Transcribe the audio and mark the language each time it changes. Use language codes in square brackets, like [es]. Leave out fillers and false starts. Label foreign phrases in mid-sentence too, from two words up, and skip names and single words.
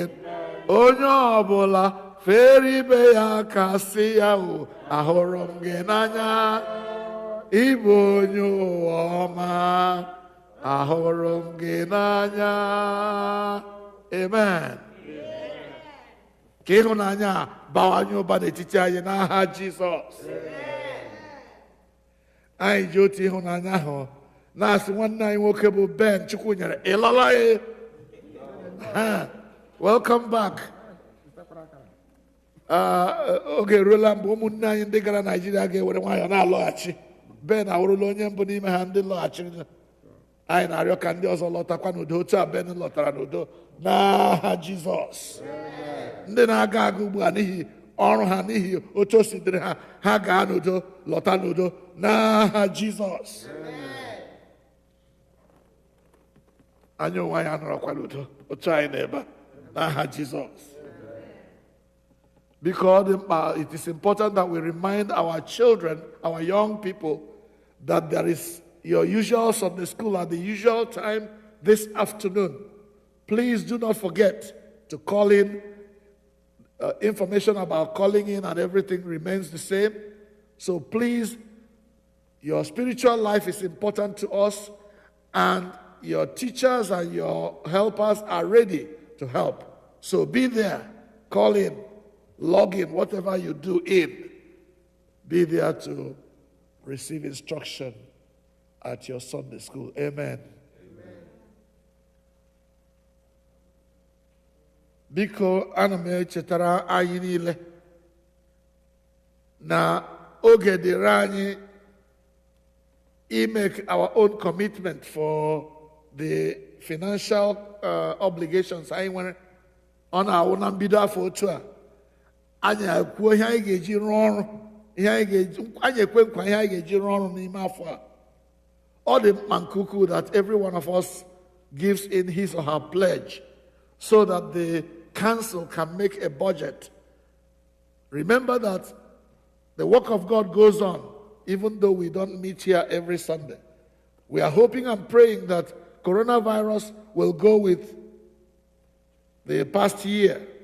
[ig] Onye ọbụla fere ibe ya aka sị ya, ahụrụ m gị n'anya, ịbụ onye ụwa ọma, ahụrụ m gị n'anya. Amen. Ka ịhụnanya bawanye ụba n'etiti anyị n'aha Jizọs. Anyị ji otu ịhụnanya ahụ na-asị nwanne anyị nwoke bụ Ben Chukwunyere, ịlọla [en] welcome back. [ig] Oge eruola mgbe ụmụnne anyị ndị gara Naịjirịa ga-ewere nwayọọ na-alọghachi. Ben awụrụla onye mbụ n'ime ha ndị lọghachiri. Anyị na-arịọ ka ndị ọzọ lọtakwa n'udo otu a Ben lọtara n'udo n'aha Jizọs. Ndị na-aga aga ugbu a n'ihi ọrụ ha, n'ihi otu o si dịrị ha, ha gaa n'udo, lọta n'udo n'aha Jizọs. Anyị onwe anyị anọrọkwa n'udo otu anyị na-ebe n'aha Jizọs. [en] Because it is important that we remind our children, our young people, that there is your usual Sunday school at the usual time this afternoon. Please do not forget to call in. Information about calling in and everything remains the same. So please, your spiritual life is important to us, and your teachers and your helpers are ready to help. So be there, call in, log in, whatever you do in, be there to receive instruction at your Sunday school. [ig] Amen. Biko ana m echetara anyị niile na oge dịrị anyị [en] make our own commitment for the financial obligations [ig] anyị nwere. Ọ na-awụ na mbido afọ otu a anyị ekwuo ihe anyị ga-eji rụọ ọrụ, anyị ekwe nkwa ihe anyị ga-eji rụọ ọrụ n'ime afọ a. Ọ dị mkpa nke ukwuu [en] that every one of us gives in his or her pledge so that the council can make a budget. Remember that the work of God goes on, even though we don't meet here every Sunday. We are hoping and praying that coronavirus will go with the past year.